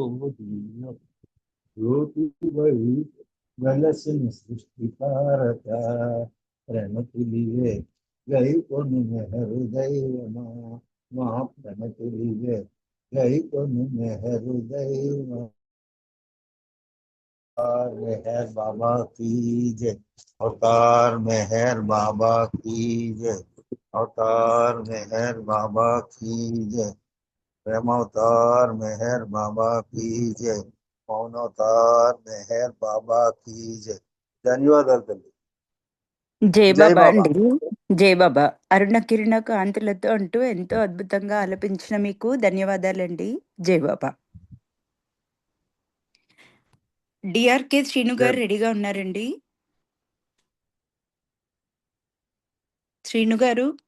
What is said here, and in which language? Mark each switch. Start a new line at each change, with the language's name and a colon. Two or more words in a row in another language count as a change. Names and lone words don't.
Telugu: జ్యోతివై వెలసిన సృష్టికారక ప్రణతులివే గైకొను మెహరు దైవమా మా ప్రణతులివే గైకొను మెహరు దైవమా
Hindi: मेहर बाबा की जय अवतार मेहर बाबा की जय अवतार मेहर बाबा की जय प्रेम अवतार मेहर बाबा की जय मौन अवतार मेहर बाबा की जय
Telugu: ధన్యవాదాలు తల్లి జై జై బాబా బాబా అండి. జై బాబా. అరుణ కిరణ కాంతులతో అంటూ ఎంతో అద్భుతంగా ఆలపించిన మీకు ధన్యవాదాలండి. జై బాబా. డిఆర్కే శ్రీను జై గారు రెడీగా ఉన్నారండి. శ్రీను గారు.